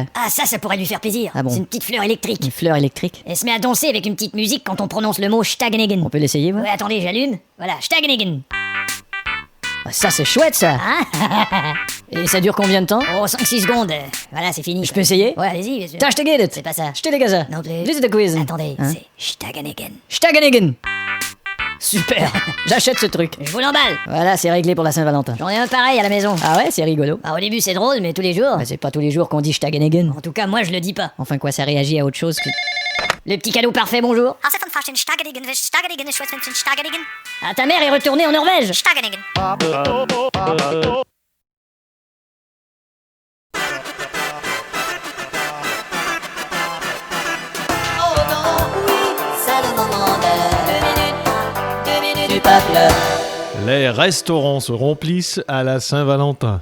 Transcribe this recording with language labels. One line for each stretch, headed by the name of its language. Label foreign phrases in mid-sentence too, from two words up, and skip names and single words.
French: Ah, ça pourrait lui faire plaisir. Ah bon? C'est une petite fleur électrique. Une fleur électrique? Elle se met à danser avec une petite musique quand on prononce le mot Stagnigen. On peut l'essayer, ouais? Ouais, attendez, j'allume. Voilà, Stagnigen. Ah, ça, c'est chouette, ça! Hein? Et ça dure combien de temps? Oh, 5-6 secondes. Voilà, c'est fini. Je peux essayer? Ouais, allez-y, bien sûr. T'as, je te get it! C'est pas ça. Je te les Non plus.
English: This is the quiz.
French: Attendez, Hein? c'est Stagnigen. Stagenigen! Super! J'achète ce truc. Je vous l'emballe. Voilà, c'est réglé pour la Saint-Valentin. J'en ai un pareil à la maison. Ah ouais, c'est rigolo. Ah, au début, c'est drôle, mais tous les jours. Bah, c'est pas tous les jours qu'on dit Stagenigen. En tout cas, moi, je le dis pas. Enfin, quoi, ça réagit à autre chose que... Le petit cadeau parfait, bonjour.
Dutch: Als van vast in Stagenigen, Stagenigen, Stagenigen,
French: Ah, ta mère est retournée en Norvège. Stagenigen. Les restaurants se remplissent à la Saint-Valentin.